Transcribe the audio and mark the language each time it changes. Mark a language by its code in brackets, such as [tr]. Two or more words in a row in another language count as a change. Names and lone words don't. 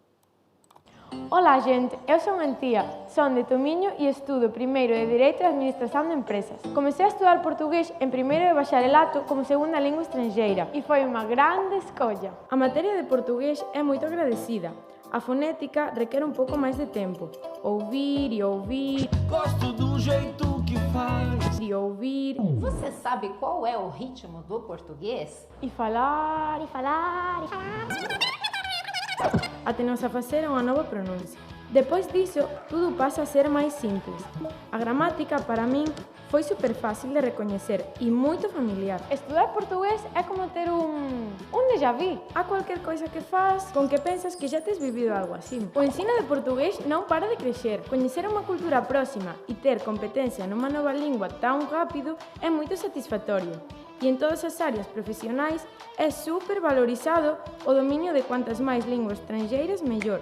[gl] Ola, xente, eu son Antía, son de Tomiño e estudo primeiro de Dereito e Administración de Empresas. Comecei a estudar portugués en primeiro de bacharelato como segunda lingua estranxeira e foi unha grande escolla. A materia de portugués é moito agradecida. A fonética requer un pouco máis de tempo. Ouvir e ouvir. [pt] Gosto do jeito que faz. [gl] E ouvir. [pt] Você sabe qual é o ritmo do português? [gl] E falar, e falar, e falar. Até nos a facer unha nova pronuncia. [pt] Depois disso, tudo [gl] pasa a ser máis simples. A gramática, para min, foi super fácil de recoñecer e moito familiar. Estudar portugués é como ter un déjà vu. [pt] Há cualquier coisa que faz [gl] con que pensas que xa tes vivido algo así. O ensino de portugués non para de crecer. Coñecer unha cultura próxima e ter competencia nunha nova lingua tan rápido é moito satisfactorio. E en todas as áreas profesionais é super valorizado o dominio de cuantas máis linguas estranxeiras mellor.